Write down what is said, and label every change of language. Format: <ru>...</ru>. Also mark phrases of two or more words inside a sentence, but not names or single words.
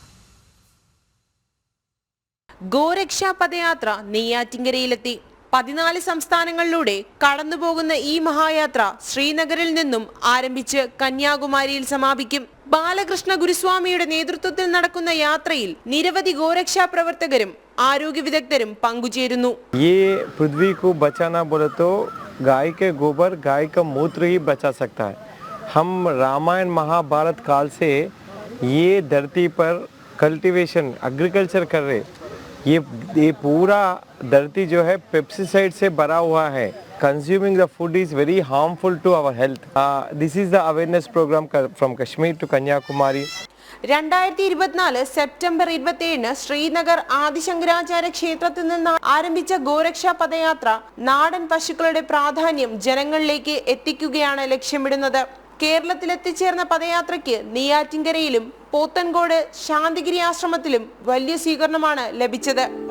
<ml>ഗോരക്ഷാ പദയാത്ര നെയ്യാറ്റിൻകരയിലെത്തി. 14 സംസ്ഥാനങ്ങളിലൂടെ കടന്നുപോകുന്ന ഈ മഹായാത്ര ശ്രീനഗറിൽ നിന്നും ആരംഭിച്ച് കന്യാകുമാരിയിൽ സമാപിക്കും. ബാലകൃഷ്ണ ഗുരുസ്വാമിയുടെ നേതൃത്വത്തിൽ നടക്കുന്ന യാത്രയിൽ നിരവധി ഗോരക്ഷാ പ്രവർത്തകരും ആരോഗ്യ വിദഗ്ധരും പങ്കുചേരുന്നു.</ml> <hi>ये पृथ्वी को बचाना बोले तो गाय के गोबर, गाय का मूत्र ही बचा सकता है. हम रामायण महाभारत काल से ये धरती पर</hi> <en>cultivation agriculture</en> <hi>कर रहे. ये पूरा धरती जो है पेस्टिसाइड से भरा हुआ है.</hi> <en>Consuming the food is very harmful to our health. This is the awareness program from Kashmir to Kanyakumari.</en> <ml>2024 സെപ്റ്റംബർ 27 ശ്രീനഗർ ആദിശങ്കരാചാര്യ ക്ഷേത്രത്തിൽ നിന്ന് ആരംഭിച്ച ഗോരക്ഷാ പദയാത്ര നാടൻ പശുക്കളുടെ പ്രാധാന്യം ജനങ്ങളിലേക്ക് എത്തിക്കുകയാണ് ലക്ഷ്യമിടുന്നത്. കേരളത്തിൽ എത്തിച്ചേർന്ന പദയാത്രയ്ക്ക് നെയ്യാറ്റിൻകരയിലും പോത്തൻകോട് ശാന്തിഗിരി ആശ്രമത്തിലും വലിയ സ്വീകരണമാണ് ലഭിച്ചത്.</ml>